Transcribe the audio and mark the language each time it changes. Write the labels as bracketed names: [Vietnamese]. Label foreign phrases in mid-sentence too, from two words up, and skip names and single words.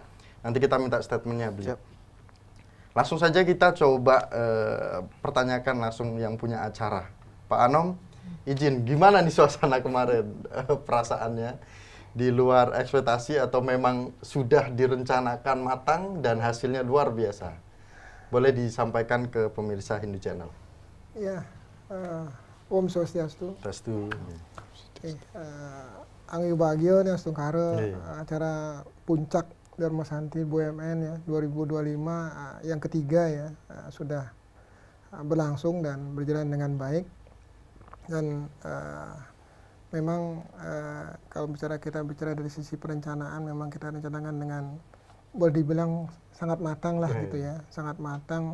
[Indonesian] Nanti kita minta statementnya beliau. Langsung saja kita coba pertanyakan langsung yang punya acara. Pak Anom, izin, gimana nih suasana kemarin perasaannya? Di luar ekspektasi atau memang sudah direncanakan matang dan hasilnya luar biasa? Boleh disampaikan ke pemirsa Hindu Channel. Ya, [Balinese] Om Swastiastu. Swastiastu. [Indonesian] Anggi Bagio nih Astungkara, acara puncak Dharma Santi BUMN ya 2025 yang ketiga ya sudah berlangsung dan berjalan dengan baik. Dan memang kalau kita bicara dari sisi perencanaan, memang kita rencanakan dengan boleh dibilang sangat matang lah gitu ya, sangat matang.